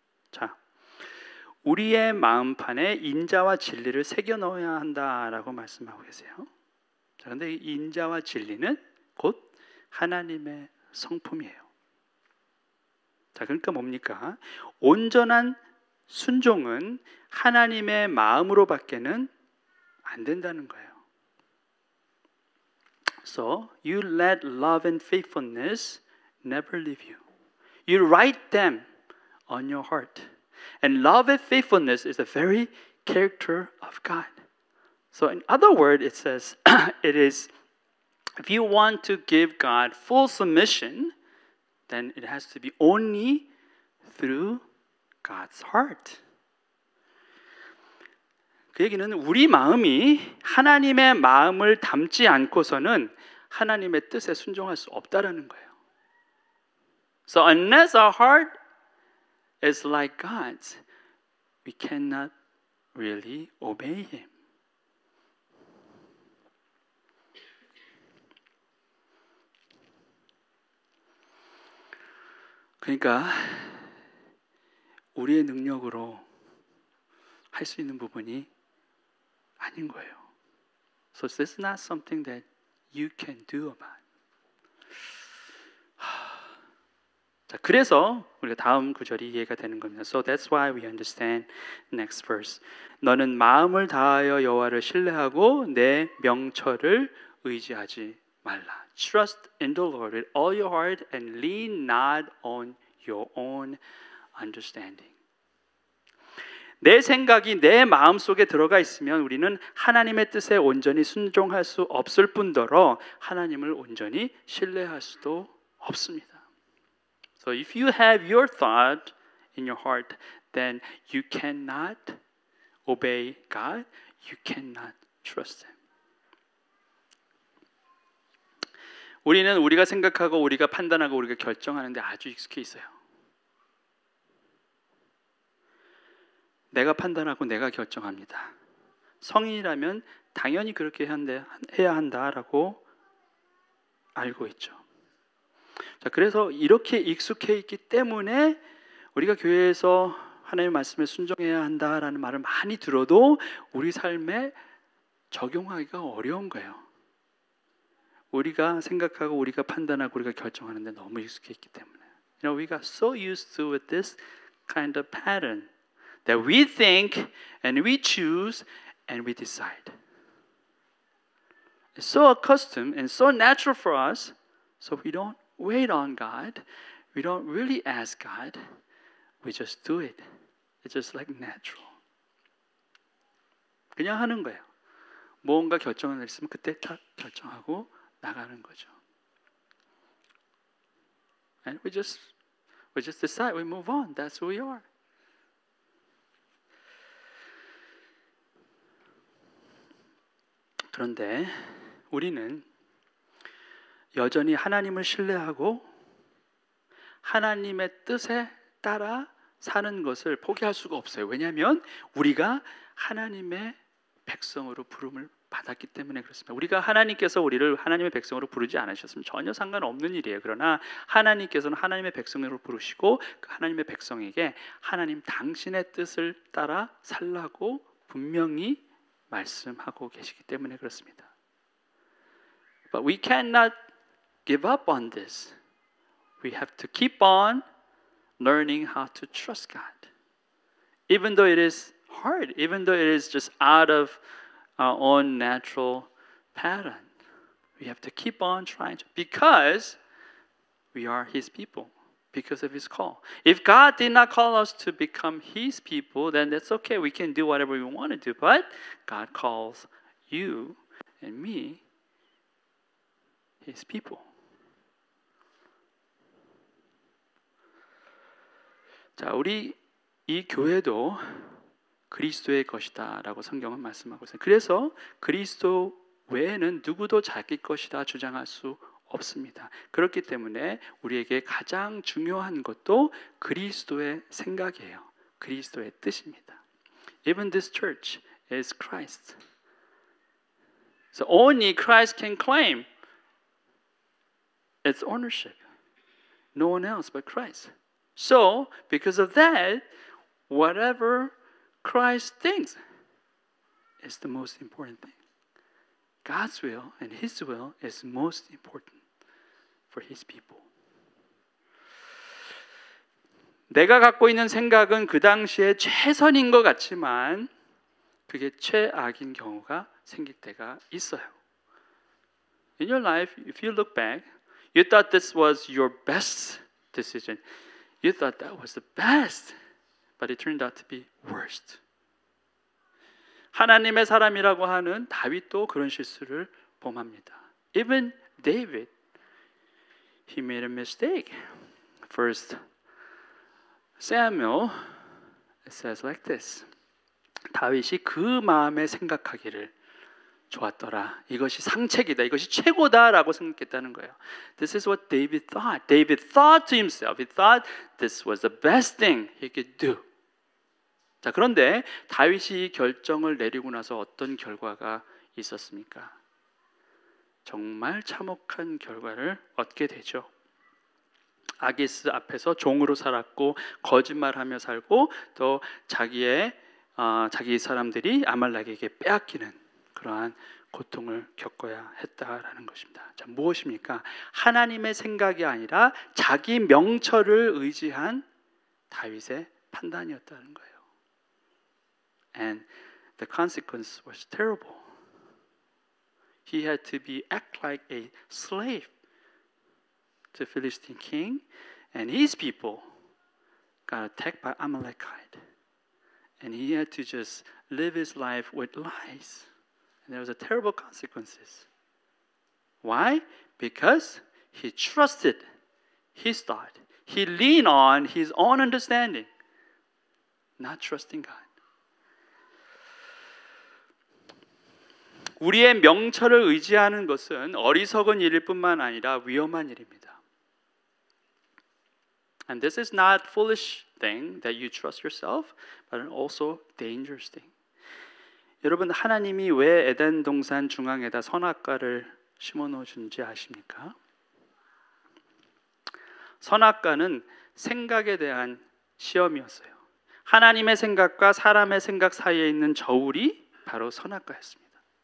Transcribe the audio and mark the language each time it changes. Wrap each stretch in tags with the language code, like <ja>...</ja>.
<ko>자, 우리의 마음판에 인자와 진리를 새겨 넣어야 한다라고 말씀하고 계세요. 자, 그런데 이 인자와 진리는 곧 하나님의 성품이에요. 자, 그러니까 뭡니까? 온전한 순종은 하나님의 마음으로밖에는 안 된다는 거예요.</ko> <en>So you let love and faithfulness never leave you. You write them on your heart. And love and faithfulness is the very character of God. So in other words, it says it is, if you want to give God full submission, then it has to be only through God's heart.</en> <ko>그 얘기는 우리 마음이 하나님의 마음을 담지 않고서는 하나님의 뜻에 순종할 수 없다라는 거예요.</ko> <en>So unless our heart is like God's, we cannot really obey Him.</en> <ko>그러니까 우리의 능력으로 할 수 있는 부분이 아닌 거예요.</ko> <en>So this is not something that you can do about.</en> <ko>자, 그래서 우리가 다음 구절이 이해가 되는 겁니다.</ko> <en>So that's why we understand next verse.</en> <ko>너는 마음을 다하여 여호와를 신뢰하고 내 명철을 의지하지 말라.</ko> <en>Trust in the Lord with all your heart and lean not on your own understanding.</en> <ko>내 생각이 내 마음 속에 들어가 있으면 우리는 하나님의 뜻에 온전히 순종할 수 없을 뿐더러 하나님을 온전히 신뢰할 수도 없습니다.</ko> <en>So if you have your thought in your heart, then you cannot obey God. You cannot trust Him.</en> <ko>우리는 우리가 생각하고 우리가 판단하고 우리가 결정하는데 아주 익숙해 있어요. 내가 판단하고 내가 결정합니다. 성인이라면 당연히 그렇게 해야 한다라고 알고 있죠. 자, 그래서 이렇게 익숙해 있기 때문에 우리가 교회에서 하나님의 말씀에 순종해야 한다라는 말을 많이 들어도 우리 삶에 적용하기가 어려운 거예요. 우리가 생각하고 우리가 판단하고 우리가 결정하는데 너무 익숙해 있기 때문에.</ko> <en>We got so used to with this kind of pattern that we think and we choose and we decide. It's so accustomed and so natural for us, so we don't wait on God. We don't really ask God. We just do it. It's just like natural.</en> <ko>그냥 하는 거예요. 뭔가 결정을 내렸으면 그때 딱 결정하고 나가는 거죠.</ko> <en>And we just decide, we move on. That's who we are.</en> <ko>그런데 우리는 여전히 하나님을 신뢰하고 하나님의 뜻에 따라 사는 것을 포기할 수가 없어요. 왜냐하면 우리가 하나님의 백성으로 부름을 받았기 때문에 그렇습니다. 우리가 하나님께서 우리를 하나님의 백성으로 부르지 않으셨으면 전혀 상관없는 일이에요. 그러나 하나님께서는 하나님의 백성으로 부르시고 그 하나님의 백성에게 하나님 당신의 뜻을 따라 살라고 분명히 말씀하고 계시기 때문에 그렇습니다.</ko> <en>But we cannot give up on this. We have to keep on learning how to trust God. Even though it is hard, even though it is just out of our own natural pattern. We have to keep on trying to, because we are His people, because of His call. If God did not call us to become His people, then that's okay. We can do whatever we want to do. But God calls you and me His people.</en> <ko>자, 우리 이 교회도 그리스도의 것이다라고 성경은 말씀하고 있어요. 그래서 그리스도 외에는 누구도 자기 것이다 주장할 수 없습니다. 그렇기 때문에 우리에게 가장 중요한 것도 그리스도의 생각이에요. 그리스도의 뜻입니다.</ko> <en>Even this church is Christ. So only Christ can claim its ownership. No one else but Christ. So because of that, whatever Christ thinks is the most important thing. God's will and His will is most important for His people.</en> <ko>내가 갖고 있는 생각은 그 당시에 최선인 것 같지만 그게 최악인 경우가 생길 때가 있어요.</ko> <en>In your life, if you look back, you thought this was your best decision. You thought that was the best. But it turned out to be worst.</en> <ko>하나님의 사람이라고 하는 다윗도 그런 실수를 범합니다.</ko> <en>Even David, he made a mistake. First Samuel, it says like this.</en> <ko>다윗이 그 마음에 생각하기를 좋았더라. 이것이 상책이다. 이것이 최고다라고 생각했다는 거예요.</ko> <en>This is what David thought. David thought to himself. He thought this was the best thing he could do.</en> <ko>자, 그런데 다윗이 결정을 내리고 나서 어떤 결과가 있었습니까? 정말 참혹한 결과를 얻게 되죠. 아기스 앞에서 종으로 살았고 거짓말하며 살고 또 자기 사람들이 아말렉에게 빼앗기는 그러한 고통을 겪어야 했다라는 것입니다. 자, 무엇입니까? 하나님의 생각이 아니라 자기 명철을 의지한 다윗의 판단이었다는 거예요.</ko> <en>And the consequence was terrible. He had to act like a slave to Philistine king, and his people got attacked by Amalekite. And he had to just live his life with lies. And there was a terrible consequences. Why? Because he trusted his thought. He leaned on his own understanding, not trusting God.</en> <ko>우리의 명철을 의지하는 것은 어리석은 일일 뿐만 아니라 위험한 일입니다.</ko> <en>And this is not foolish thing that you trust yourself, but also dangerous thing.</en> <ko>여러분, 하나님이 왜 에덴 동산 중앙에다 선악과를 심어 놓으신지 아십니까? 선악과는 생각에 대한 시험이었어요. 하나님의 생각과 사람의 생각 사이에 있는 저울이 바로 선악과였습니다.</ko>